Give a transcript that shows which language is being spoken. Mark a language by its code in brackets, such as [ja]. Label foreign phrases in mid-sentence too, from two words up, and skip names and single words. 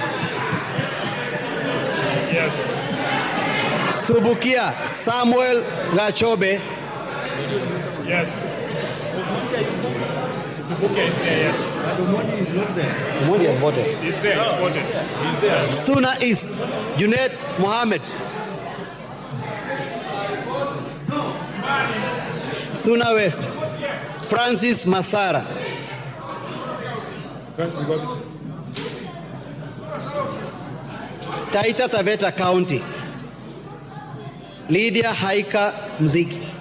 [en] Yes. Subukia Samuel Gachobe. Yes. Okay, is there, yes. Omondi has voted. He's there, he's voted. He's there. Suna East Junet Mohammed. Suna West Francis Masara. Francis got it. Taita Taveta County Lydia Haika Mziki.